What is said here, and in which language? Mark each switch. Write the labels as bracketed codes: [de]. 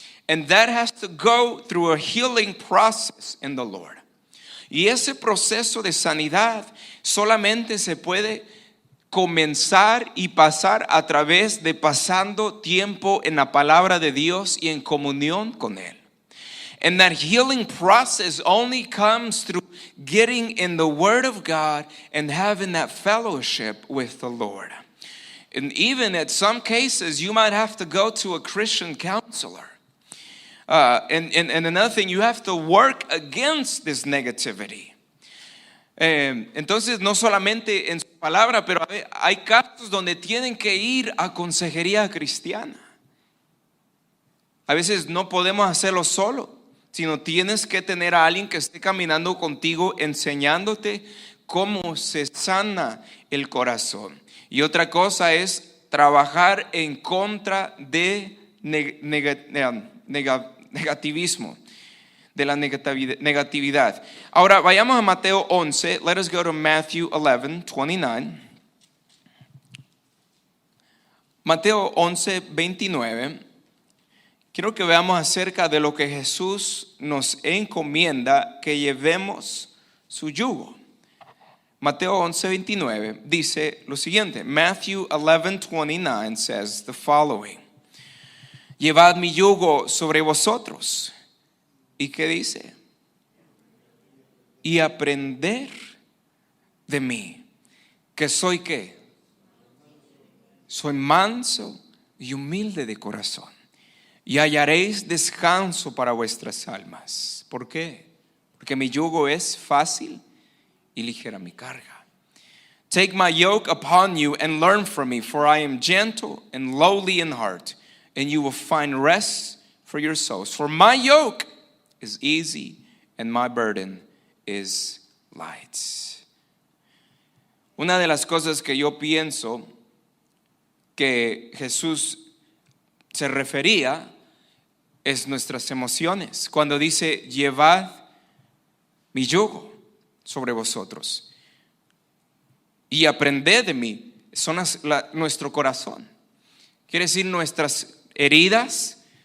[en] And that has to go through a healing process in the Lord. [es] Y ese proceso de sanidad solamente se puede comenzar y pasar a través de pasando tiempo en la palabra de Dios y en comunión con Él. [en] And that healing process only comes through getting in the Word of God and having that fellowship with the Lord. And even in some cases, you might have to go to a Christian counselor. And another thing, you have to work against this negativity. [es] Entonces, no solamente en su palabra, pero hay casos donde tienen que ir a consejería cristiana. A veces no podemos hacerlo solo, sino tienes que tener a alguien que esté caminando contigo, enseñándote cómo se sana el corazón. Y otra cosa es trabajar en contra de negativismo, de la negatividad. Ahora vayamos a Mateo 11. [en] Let us go to Matthew 11:29. [es] Mateo 11:29. Quiero que veamos acerca de lo que Jesús nos encomienda que llevemos su yugo. Mateo 11:29 dice lo siguiente. [en] Matthew 11:29 says the following. [es] Llevad mi yugo sobre vosotros. ¿Y qué dice? Y aprender de mí. ¿Que soy qué? Soy manso y humilde de corazón. Y hallaréis descanso para vuestras almas. ¿Por qué? Porque mi yugo es fácil y ligera mi carga. [en] Take my yoke upon you and learn from me, for I am gentle and lowly in heart, and you will find rest for your souls. For my yoke is easy and my burden is light. [es] Una de las cosas que yo pienso que Jesús se refería es nuestras emociones. Cuando dice, llevad mi yugo sobre vosotros y aprended de mí, son nuestro corazón. Quiere decir nuestras heridas,